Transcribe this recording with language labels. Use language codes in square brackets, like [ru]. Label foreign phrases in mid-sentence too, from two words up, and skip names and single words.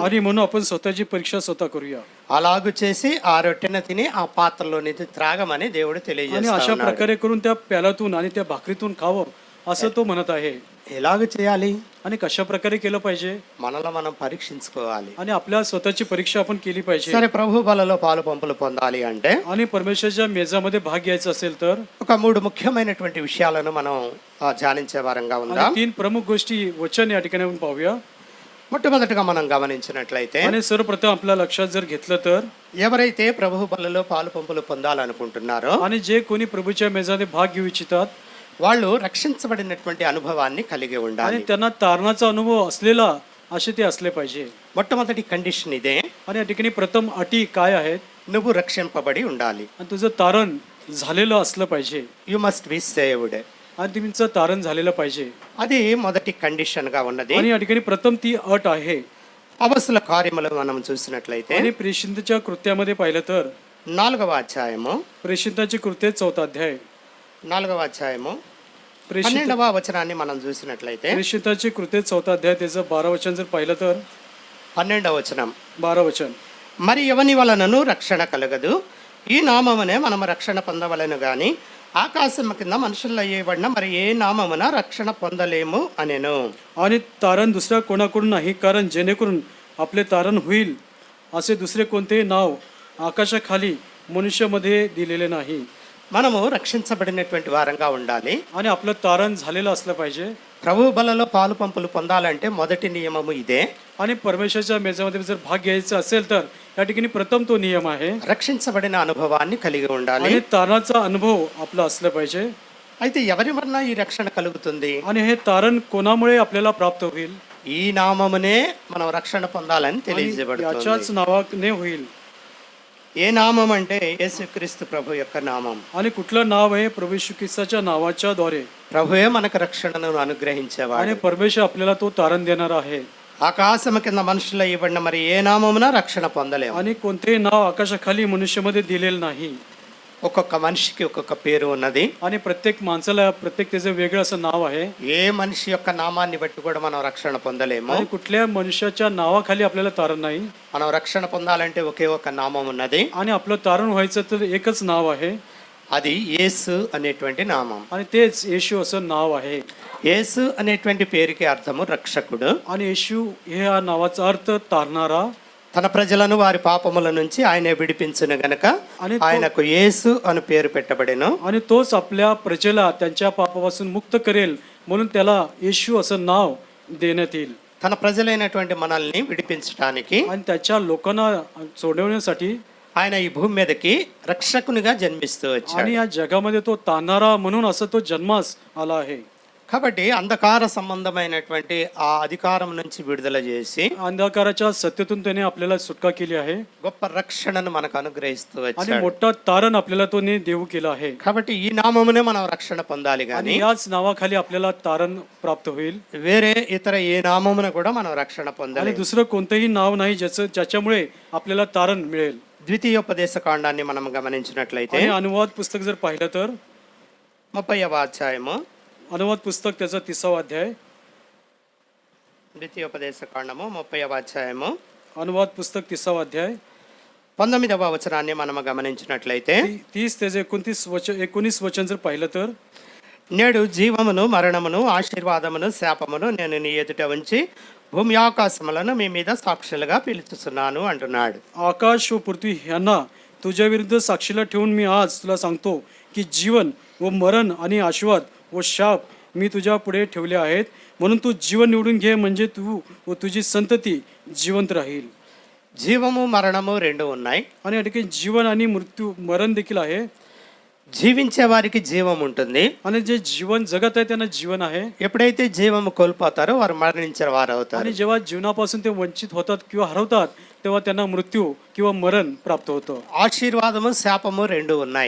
[mr] आणि म्हणून आपण स्वतःची परीक्षा स्वतः करूया. [te] అలాగు చేసి ఆ రొట్టెను తిని ఆ పాత్రలోని త్రాగమని దేవుడు [mr] आणि [te] తెలియజేస్తా [mr] अशा [te] ఉన్నాడు. [mr] प्रकारे करून त्या प्यालातून आणि त्या भाकरीतून खावं असं तो म्हणत आहे. [te] ఎలాగ చేయాలి? [mr] आणि कशा प्रकारे केलं पाहिजे, [te] మనలో మనం పరీక్షించుకోవాలి. [mr] आणि आपल्या स्वतःची परीक्षा आपण केली पाहिजे. [te] సరే, ప్రభు బలలో పాలు పంపులు పొందాలి అంటే [mr] आणि परमेश्वरच्या मेजामध्ये भाग घ्यायचा असेल तर [te] ఒక 3 ముఖ్యమైనటువంటి విషయాలను మనం ధ్యానించే వారంగా ఉందాం. [mr] आणि 3 प्रमुख गोष्टी वचन या ठिकाणी आपण पाहूया. [te] మొట్టమొదటిగా మనం గమనించినట్లయితే, [mr] आणि सर्वप्रथम आपल्या लक्षात जर घेतलं तर [te] ఎవరైతే ప్రభు బలలో పాలు పంపులు పొందాలనుకుంటున్నారో [mr] आणि जे कोणी प्रभूच्या मेजामध्ये भाग घेऊ इच्छितात [te] వాళ్ళు రక్షించబడినటువంటి అనుభవాన్ని కలిగి [mr] आणि [te] ఉండాలి. [mr] त्यांना तारणाचा अनुभव असलेला असे ते असले पाहिजे. [te] మొట్టమొదటి కండిషన్ ఇదే, [mr] आणि या ठिकाणी प्रथम अटी काय आहेत, [te] నువ్వు రక్షింపబడి ఉండాలి. [mr] आणि तुझं तारण झालेलं असलं पाहिजे. [en] You must be saved. [mr] आणि तुमचं तारण झालेलं पाहिजे. [te] అది మొదటి కండిషన్ గా ఉన్నది. [mr] आणि या ठिकाणी प्रथम ती अट आहे. [te] అపొస్తలుల కార్యములు మనం చూసినట్లయితే [mr] आणि प्रेषिताच्या कृत्यामध्ये पाहिलं तर [te] 4వ అధ్యాయము [mr] प्रेषिताची कृत्य 4था अध्याय [te] 4వ అధ్యాయము [mr] प्रेषित [te] 12వ వచనాన్ని మనం చూసినట్లయితే [mr] प्रेषिताची कृत्य 4था अध्याय त्याचं 12 वचन जर पाहिलं तर [te] 12వ వచనం, [mr] 12 वचन, [te] మరి ఎవని వలనను రక్షణ కలగదు, ఈ నామమునే మనం రక్షణ పొందవలెను గాని ఆకాశం కింద మనుషుల్లో ఇవ్వబడిన మరి ఏ నామమున రక్షణ పొందలేము అనేను. [mr] आणि तारण दुसऱ्या कोणाकडून नाही, कारण जेणेकरून आपले तारण होईल असे दुसरे कोणतेही नाव आकाशाखाली मनुष्यामध्ये दिलेले नाही. [te] మనము రక్షించబడినటువంటి వారంగా ఉండాలి. [mr] आणि आपलं तारण झालेलं असलं पाहिजे. [te] ప్రభు బలలో పాలు పంపులు పొందాలంటే మొదటి నియమము ఇదే. [mr] आणि परमेश्वरच्या मेजामध्ये जर भाग घ्यायचा असेल तर या ठिकाणी प्रथम तो नियम आहे. [te] రక్షించబడిన అనుభవాన్ని కలిగి ఉండాలి. [mr] आणि तारणाचा अनुभव आपला असला पाहिजे. [te] అయితే ఎవరి వలన ఈ రక్షణ కలుగుతుంది? [mr] आणि हे तारण कोणामुळे आपल्याला प्राप्त होईल? [te] ఈ నామమునే మనం రక్షణ పొందాలని [mr] आणि [te] తెలియజేయబడుతుంది. [mr] याच्याच नावाने होईल. [te] ఏ నామం అంటే యేసుక్రీస్తు ప్రభు యొక్క నామం. [mr] आणि कुठलं नाव आहे? प्रभू येशू ख्रिस्ताच्या नावाच्या द्वारे. [te] ప్రభువే మనకు రక్షణను అనుగ్రహించేవాడు. [mr] आणि परमेश्वर आपल्याला तो तारण देणार आहे. [te] ఆకాశము కింద మనుషుల్లో ఇవ్వబడిన మరి ఏ నామమున రక్షణ పొందలేము. [mr] आणि कोणतेही नाव आकाशाखाली मनुष्यामध्ये दिलेलं नाही. [te] ఒక్కొక్క మనిషికి ఒక్కొక్క పేరు ఉన్నది. [mr] आणि प्रत्येक माणसाला प्रत्येक त्याचं वेगळं असं नाव आहे. [te] ఏ మనిషి యొక్క నామాన్ని బట్టి కూడా మనం రక్షణ పొందలేము. [mr] आणि कुठल्या मनुष्याच्या नावाखाली आपल्याला तारण नाही. [te] మనం రక్షణ పొందాలంటే ఒకే ఒక నామం ఉన్నది. [mr] आणि आपलं तारण व्हायचं तर एकच नाव आहे [te] అది యేసు అనేటువంటి నామం. [mr] आणि तेच येशू असं नाव आहे. [te] యేసు అనేటువంటి పేరుకి అర్థము రక్షకుడు. [mr] आणि येशू हे या नावाचा अर्थ तारणारा. [te] తన ప్రజలను వారి పాపముల నుంచి ఆయనే విడిపించును గనక ఆయనకు యేసు అని పేరు పెట్టబడెను. [mr] आणि तोच आपल्या प्रजेला त्यांच्या पापापासून मुक्त करेल म्हणून त्याला येशू असं नाव देण्यात येईल. [te] తన ప్రజలైనటువంటి మనల్ని విడిపించడానికి [mr] आणि त्याच्या लोकांना सोडवण्यासाठी [te] ఆయన ఈ భూమి మీదకి రక్షకునిగా జన్మిస్తూ వచ్చాడు. [mr] आणि या जगामध्ये तो तारणारा म्हणून असं तो जन्मास आला आहे. [te] కాబట్టి అంధకార సంబంధమైనటువంటి ఆ అధికారం నుంచి విడుదల చేసి [mr] अंधकाराच्या सत्तेतून त्याने आपल्याला सुटका केली आहे [te] గొప్ప రక్షణను మనకు అనుగ్రహిస్తూ [mr] आणि [te] వచ్చాడు. [mr] मोठा तारण आपल्याला तो देऊ केला आहे. [te] కాబట్టి ఈ నామమునే మనం రక్షణ పొందాలి [mr] आणि [te] కానీ [mr] याच नावाखाली आपल्याला तारण प्राप्त होईल. [te] వేరే ఇతర ఏ నామమున కూడా మనం రక్షణ [mr] आणि [te] పొందాలి. [mr] दुसरं कोणतंही नाव नाही ज्याच्यामुळे आपल्याला तारण मिळेल. [te] ద్వితీయోపదేశ కాండాన్ని మనం గమనించినట్లయితే [mr] आणि अनुवाद पुस्तक जर पाहिलं तर [te] 30వ అధ్యాయము [mr] अनुवाद पुस्तक त्याचा 30वा अध्याय, [te] ద్వితీయోపదేశ కాండము 30వ అధ్యాయము [mr] अनुवाद पुस्तक 30वा अध्याय [te] 19వ వచనాన్ని మనం గమనించినట్లయితే [mr] 30 त्याचे 19 वचन जर पाहिलं तर [te] నేడు జీవమును మరణమును ఆశీర్వాదమును శాపమును నేను నీ ఎదుట ఉంచి భూమి ఆకాశములను మీ మీద సాక్షులుగా పిలుచుతున్నాను అంటున్నాడు. [mr] आकाश व पृथ्वी यांना तुझ्या विरुद्ध साक्षीला ठेवून मी आज तुला सांगतो की जीवन व मरण आणि आशीर्वाद व शाप मी तुझ्या पुढे ठेवले आहेत. म्हणून तू जीवन निवडून घे म्हणजे तू व तुझी संतती जिवंत राहील. [te] జీవము మరణము రెండు ఉన్నాయి. [mr] आणि या ठिकाणी जीवन आणि मरण देखील आहे. [te] జీవించే వారికి జీవం ఉంటుంది. [mr] आणि जे जीवन जगत आहे त्यांना जीवन आहे. [te] ఎప్పుడైతే జీవము కోల్పోతారో వారు మరణించిన వారు అవుతారు. [mr] आणि जेव्हा जीवनापासून ते वंचित होतात किंवा हरवतात तेव्हा त्यांना मृत्यू किंवा मरण प्राप्त होतं. [te] ఆశీర్వాదము శాపము రెండు ఉన్నాయి.